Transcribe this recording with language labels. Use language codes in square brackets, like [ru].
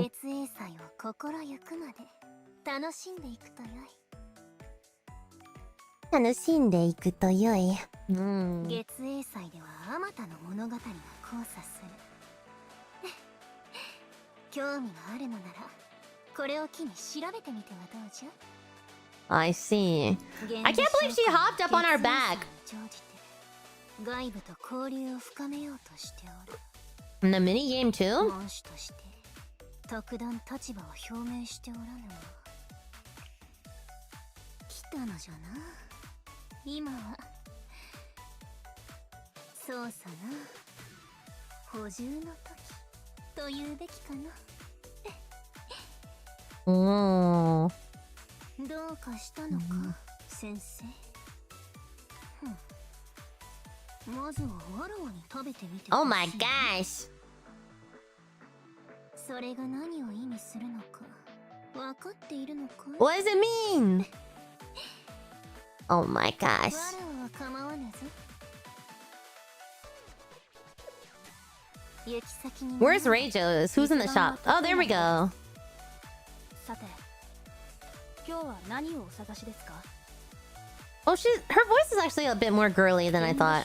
[ja] 月英祭を心ゆくまで楽しんでいくとよい。楽しんでいくと良い。月英祭ではあまたの物語が交差する。興味があるのならこれを機に調べてみてはどうじゃ。 [en] I see. I can't believe she hopped up on our back. [ja] 外部と交流を深めようとしておる。 [en] In the minigame too? [ja] 門主として特段立場を表明しておらぬが来たのじゃな。今はそうさな、補充の時と言うべきかな。 Oh. どうかしたのか、先生。まずはわらわに食べてみて。 [en] Oh my gosh! [ja] それが何を意味するのか分かっているのかい？ [en] What does it mean? Oh my gosh. [ja] わらわは構わぬぞ。行き先に。 [en] Where's Rayjo's? Who's in the shop? Oh, there we go. [ja] さて、今日は何をお探しですか？ [en] Oh, her voice is actually a bit more girly than I thought.